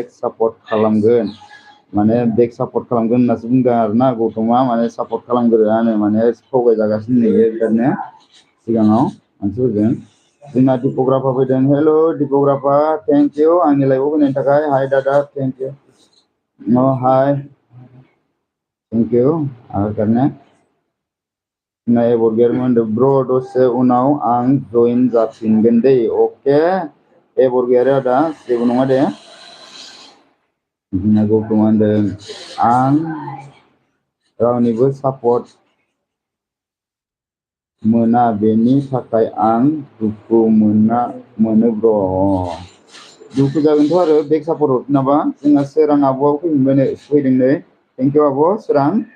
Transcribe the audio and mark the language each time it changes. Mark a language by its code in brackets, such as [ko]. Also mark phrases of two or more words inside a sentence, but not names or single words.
[brx] सापर्ट खालामगोन माने [en] back support [brx] खालामगोन होननासो बुंदों आरोना गौतमा माने सापर्ट खालामग्रोआनो माने थगायजागासिनो बेबायदिनो सिगाङाव मानसिफोरजों जोंना दिपग्राफा फैदों हेल' दिपग्राफा [en] thank you [brx] आंनि लाइभआव फैनायनि थाखाय हाय दादा [en] thank you hi thank you [hi] आगे करने नए [brx] एबरगियारि ब्र दसे उनाव आं जइन जाफिनगोन दे अके एबरगियारि आदा जेबो नङा दे जोंना गौतमा होनदों आं रावनिबो सापर्ट मोना बेनि थाखाय आं दुखु मोनो ब्र दुखु जागोनथ' आरो [en] back support [brx] हरफिनाबा जोंहा सोरां आब'आबो फैदों नै [en] thank you [brx] आब' सोरां